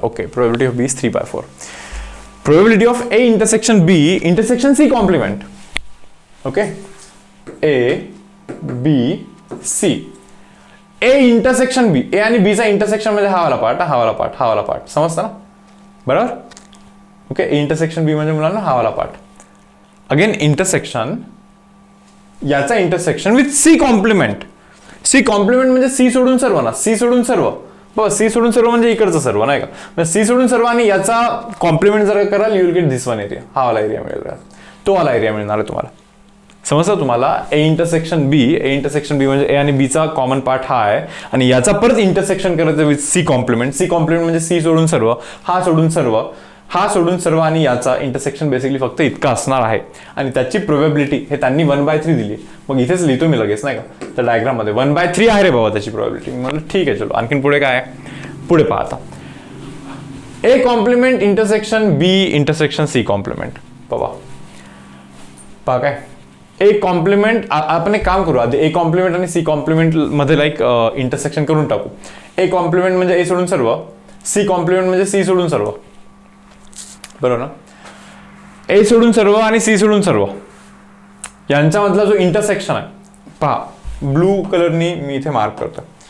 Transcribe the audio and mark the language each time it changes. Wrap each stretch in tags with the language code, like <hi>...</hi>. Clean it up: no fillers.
<en>Okay, probability of B is 3/4. Probability of A intersection B intersection C complement.</en> <mr>Okay, A B C, A intersection बी, ए आणि बी चा intersection म्हणजे हा वाला part, हा वाला पार्ट, हा वाला पार्ट, समजतं ना, बरोबर. ओके, ए इंटरसेक्शन बी म्हणजे मुलांना हा वाला पार्ट. अगेन इंटरसेक्शन, याचा intersection with C complement. C complement म्हणजे सी सोडून सर्व ना, सी सोडून सर्व, बस सी सोडून सर्व म्हणजे इकडचं सर्व, नाही का. सी सोडून सर्व आणि याचा कॉम्प्लिमेंट जर कराल</mr> <en>you will get this one area,</en> <mr>हा वाला एरिया मिळेल, तो वाला एरिया मिळणार आहे तुम्हाला. समजतं तुम्हाला. A intersection B, A intersection बी म्हणजे ए आणि बी चा कॉमन पार्ट हा आहे आणि याचा परत इंटरसेक्शन करायचं with C complement. C complement म्हणजे सी सोडून सर्व, हा सोडून सर्व, हा सोडून सर्व आणि याचा इंटरसेक्शन बेसिकली फक्त इतका असणार आहे आणि त्याची प्रोबॅबिलिटी हे त्यांनी 1/3 दिली. मग इथेच लिहितो मी लगेच, नाही का, त्या डायग्राम मध्ये 1/3 आहे रे बाबा त्याची प्रोबॅबिलिटी. म्हणलं ठीक आहे, चलो आणखीन पुढे काय आहे, पुढे पहा आता.</mr> <en>A complement intersection B intersection C complement.</en> <mr>बाबा पहा काय, ए कॉम्प्लिमेंट, आपण एक काम करू आधी, ए कॉम्प्लिमेंट आणि सी कॉम्प्लिमेंट मध्ये लाईक इंटरसेक्शन करून टाकू. ए कॉम्प्लिमेंट म्हणजे ए सोडून सर्व, सी कॉम्प्लिमेंट म्हणजे सी सोडून सर्व, बरोबर ना. ए सोडून सर्व आणि सी सोडून सर्व यांच्यामधला जो इंटरसेक्शन आहे पहा, ब्लू कलरनी मी इथे मार्क करतो.</mr>